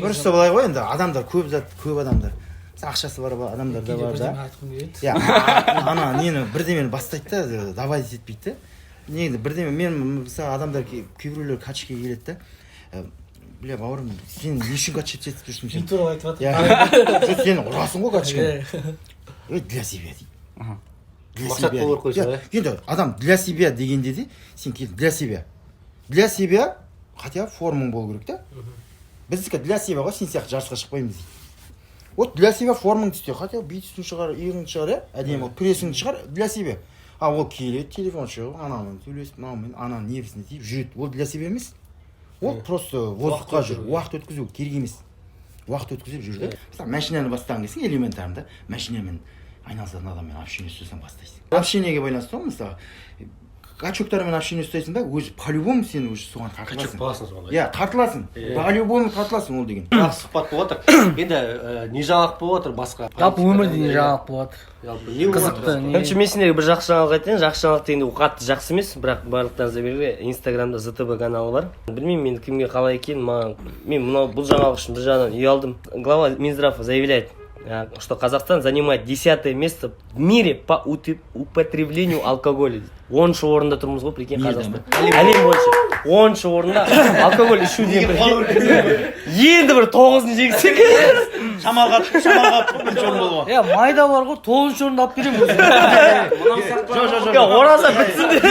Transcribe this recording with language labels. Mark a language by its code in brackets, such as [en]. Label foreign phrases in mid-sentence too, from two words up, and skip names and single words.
[kk] просто былай ғой енді адамдар көп адамдар ақшасы бар адамдар да бар да айтқым келеді иә ана нені бірдемені бастайды да давай етпейді да негізі бірдеме мен мысалы адамдар кейбіреулер качкеге келеді да бля бауырым сен не үшін качка етіп жүрсің сен туралы айтып жатыр сен ұрасың ғой качканы [ru] для себя [kk] дейді мақсат болу керек қой енді адам [ru] для себя [kk] дегенде де сен [ru] для себя хотя [kk] формаң болу керек та біздікі [ru] для себя [kk] ғой сен сияқты жарысқа шықпаймыз дейді [ru] вот для [kk] себя формаңды істе хотя битісің шығар иығыңды шығар иә әдемі болып прессіңді шығар [ru] для себя [kk] а ол келеді телефон шығып анаумен сөйлесіп мынаумен ананың нервісіне тиіп жүреді ол [ru] для себя [kk] емес ол просто воздухқа жүр уақыт өткізу керек емес уақыт өткізіп жүр да мысалы машинаны бастаған кезің элементарно да машинамен айналысатын адаммен общение жасасаң бастайсың общениеге байланысты ғой мысалы качоктармен общение ұстайсың ба өзі по-любому сен уже соған тартыласың иә тартыласың по-любому тартыласың ол деген жақсы сұхбат болып жатыр енді не жаңалық болып жатыр басқа жалпы өмірде не жаңалық болады қызықты короче мен сендерге бір жақсы жаңалық айтайын жақсы жаңалық дегенде ол қатты жақсы емес бірақ барлықтарыңызға белгілі инстаграмда зтб каналы бар білмеймін енді кімге қалай екенін маған мен бұл жаңалық үшін бір жағынан ұялдым [ru] глава Минздрава заявляет что Казахстан занимает 10-е место в мире по употреблению алкоголя. [kk] 10-шы орында тұрмыз ғой, прикинь, Қазақстан. Әлем бойынша 10-шы орында алкоголь ішу деген енді бір 9-ны жегсек. Шамалға бірінші орын болған. Иә, майда бар ғой, 9-шы орында алып беремін өзім. Жоқ. Ораза бітсін де.